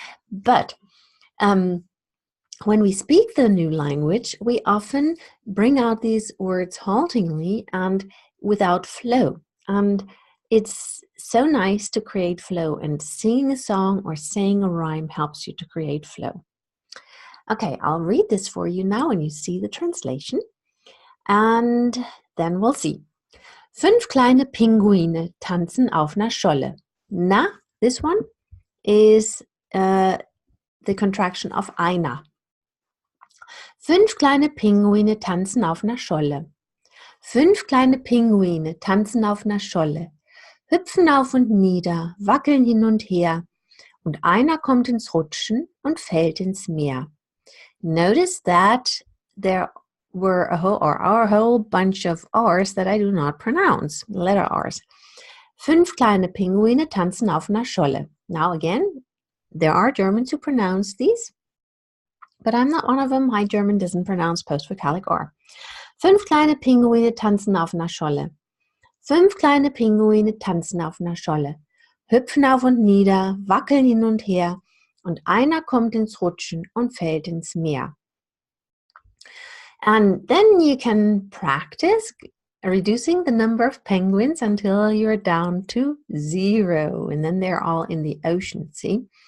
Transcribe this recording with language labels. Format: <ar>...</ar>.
<en>But when we speak the new language, we often bring out these words haltingly and without flow. And it's so nice to create flow, and singing a song or saying a rhyme helps you to create flow. Okay, I'll read this for you now and you see the translation. And then we'll see.</en> <de>5 kleine Pinguine tanzen auf einer Scholle.</de> <en>Na, this one is the contraction of einer.</en> <de>5 kleine Pinguine tanzen auf einer Scholle. 5 kleine Pinguine tanzen auf einer Scholle. Hüpfen auf und nieder, wackeln hin und her, und einer kommt ins Rutschen und fällt ins Meer.</de> <en>Notice that there were a whole bunch of R's that I do not pronounce, letter R's.</en> <de>5 kleine Pinguine tanzen auf einer Scholle.</de> <en>Now again, there are Germans who pronounce these, but I'm not one of them. My German doesn't pronounce post-vocalic R.</en> <de>5 kleine Pinguine tanzen auf einer Scholle. 5 kleine Pinguine tanzen auf einer Scholle, hüpfen auf und nieder, wackeln hin und her, und einer kommt ins Rutschen und fällt ins Meer.</de> <en>And then you can practice reducing the number of penguins until you're down to 0, and then they're all in the ocean, see?</en>